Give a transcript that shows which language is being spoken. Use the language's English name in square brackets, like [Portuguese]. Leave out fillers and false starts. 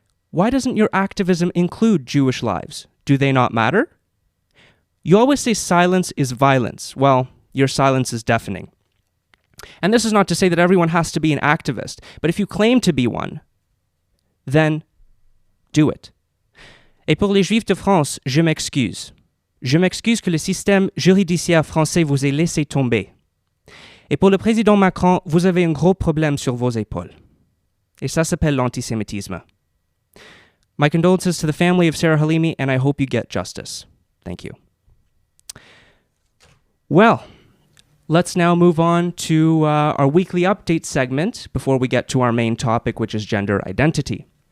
[English] Why doesn't your activism include Jewish lives? Do they not matter? You always say silence is violence. Well, your silence is deafening. And this is not to say that everyone has to be an activist, but if you claim to be one, then do it. [French] Et pour les Juifs de France, je m'excuse. Je m'excuse que le système juridiciaire français vous ait laissé tomber. Et pour le président Macron, vous avez un gros problème sur vos épaules. Et ça s'appelle l'antisémitisme. [English] My condolences to the family of Sarah Halimi, and I hope you get justice. Thank you. Well, let's now move on to our weekly update segment before we get to our main topic, which is gender identity.